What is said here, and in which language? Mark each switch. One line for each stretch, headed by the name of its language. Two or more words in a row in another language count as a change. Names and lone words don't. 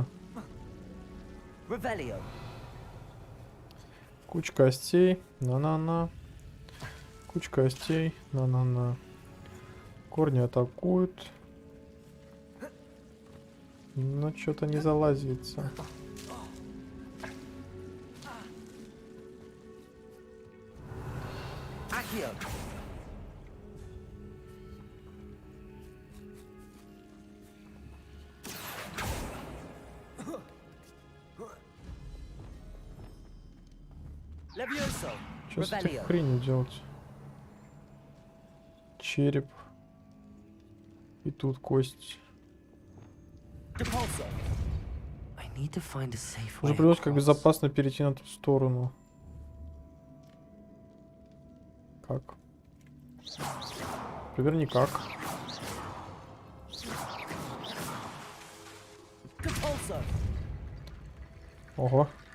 Russian: Revelio! Куча костей. На-на-на. Куча костей. На-на-на. Корни атакуют. Но что-то не залазится. Accio! Levioso! Что с этой Revelio! хренью делать? Череп. И тут кость. Compulso!
English: I need to find a safe
Russian: Уже
English: way
Russian: придется как
English: across.
Russian: безопасно перейти на ту сторону. Как? Например, никак. Ого.